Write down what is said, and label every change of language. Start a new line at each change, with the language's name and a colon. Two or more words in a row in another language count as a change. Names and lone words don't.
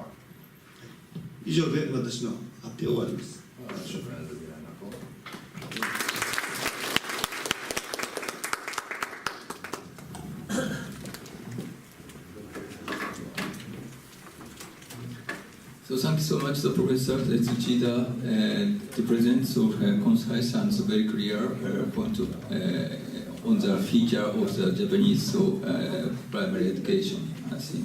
Japanese: 以上で私の発表を終わります。
Arabic: شكرا جزيلا لكم.
English: So thank you so much to Professor Tsuchida to present so concise and so very clear point on the future of the Japanese primary education, I think.